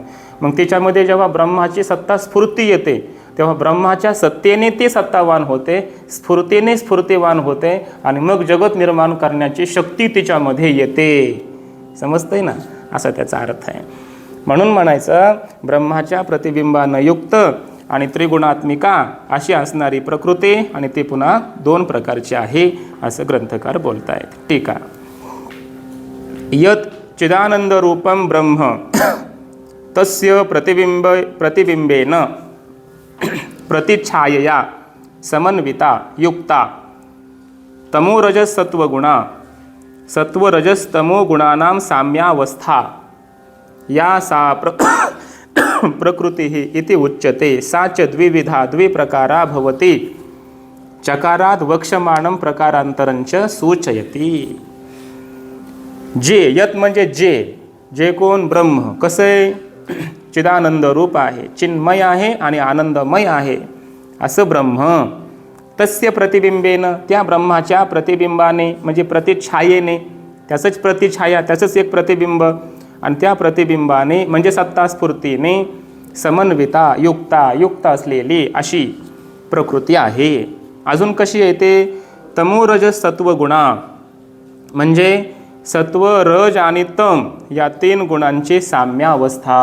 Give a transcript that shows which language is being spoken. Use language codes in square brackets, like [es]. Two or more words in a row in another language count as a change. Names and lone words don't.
[mr] मग तिच्यामध्ये जेव्हा ब्रह्माची सत्ता स्फूर्ती येते तेव्हा ब्रह्माच्या सत्तेने ती सत्तावान होते, स्फूर्तीने स्फूर्तिवान होते आणि मग जगत निर्माण करण्याची शक्ती तिच्यामध्ये येते. समजतंय ना? असा त्याचा अर्थ आहे. म्हणून म्हणायचं ब्रह्माच्या प्रतिबिंबानं युक्त आणि त्रिगुणात्मिका अशी असणारी प्रकृती आणि ती पुन्हा 2 प्रकारची आहे असं ग्रंथकार बोलतायत. ठीक आहे. [sa] यत चिदानंद रूपम ब्रह्म तस्य प्रतिबिंबेन प्रतिच्छायया समन्विता युक्ता तमोरजस सत्वगुणा सत्वरजस्तमो गुणानां साम्यावस्था या सा प्रकृती इति उच्यते. सा च द्विविधा द्विप्रकारा भवति चकाराद वक्षमाणं प्रकारांतरंच सूचयति. [mr] जे यत म्हणजे जे कोण? ब्रह्म. कसं आहे? चिदानंद रूप आहे, चिन्मय आहे आणि आनंदमय आहे असं ब्रह्म. [sa] तस्य प्रतिबिंबेनं, [mr] त्या ब्रह्माच्या प्रतिबिंबाने म्हणजे प्रतिछायेने, त्याचंच प्रतिछाया, त्याचंच एक प्रतिबिंब आणि त्या प्रतिबिंबाने म्हणजे सत्तास्फूर्तीने समन्विता युक्त असलेली अशी प्रकृती आहे. अजून कशी येते? [sa] तमोरजस सत्वगुणा [mr] म्हणजे सत्व, रज आणि तम या 3 गुणांची साम्यावस्था.